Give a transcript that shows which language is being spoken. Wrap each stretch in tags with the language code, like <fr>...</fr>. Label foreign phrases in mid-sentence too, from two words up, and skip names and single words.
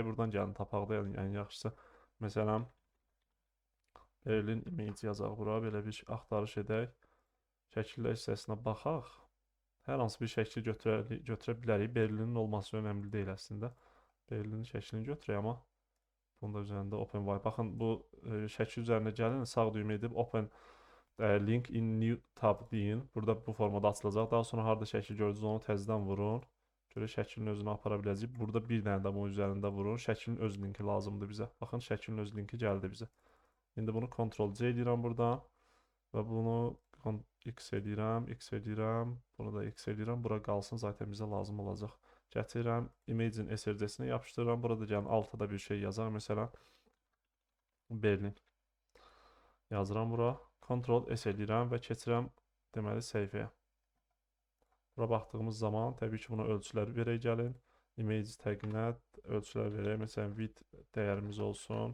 <az>Buradan gəlin tapaq da yəni yaxşısı. Məsələn Berlin image yazaq bura. Belə bir axtarış edək. Şəkillər hissəsinə baxaq. Hər hansı bir şəkli götürə bilərik. Berlinin olması önəmli deyil əslində. Berlinin şəklini götürək, amma bunun da üzərində open var. Baxın, bu şəkil üzərində gəlin, sağ düymə edib</az> <en>open link in new tab</en> <az>deyin. Burada bu formada açılacaq. Daha sonra harda şəkil gördünüz onu təzədən vurun. Görə şəklin özünü apara biləcək. Burada bir dənə də bunun üzərində vurun. Şəklin öz linki lazımdır bizə. Baxın şəklin öz linki gəldi bizə. İndi bunu Ctrl C edirəm buradan və bunu X edirəm, X edirəm. Bunu da X edirəm. Bura qalsın, zaten bizə lazım olacaq. Gətirirəm, image-in SRC-sinə yapışdırıram. Burada gəlin altta bir şey yazaq. Məsələn, Berlin yazıram bura. Ctrl S edirəm və keçirəm deməli səhifəyə. Bura baxdığımız zaman təbii ki buna ölçüləri verək gəlin.</az> <en>Image tag-nə</en> <az>ölçülər verək. Məsələn width dəyərimiz olsun.</az>